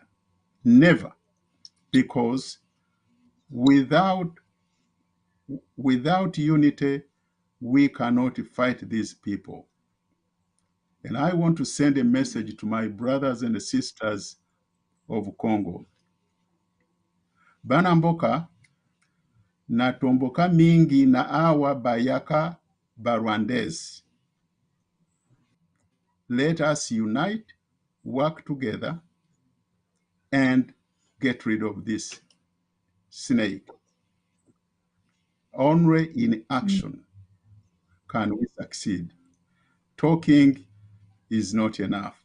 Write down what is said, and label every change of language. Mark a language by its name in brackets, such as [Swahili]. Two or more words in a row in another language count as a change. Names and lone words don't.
[English] Never. Because without unity, we cannot fight these people. And I want to send a message to my brothers and sisters of Congo. [Lingala] Banamboka na tomboka mingi na awa bayaka Barwandese. [English] Let us unite, work together, and get rid of this snake. Only in action can we succeed. Talking is not enough.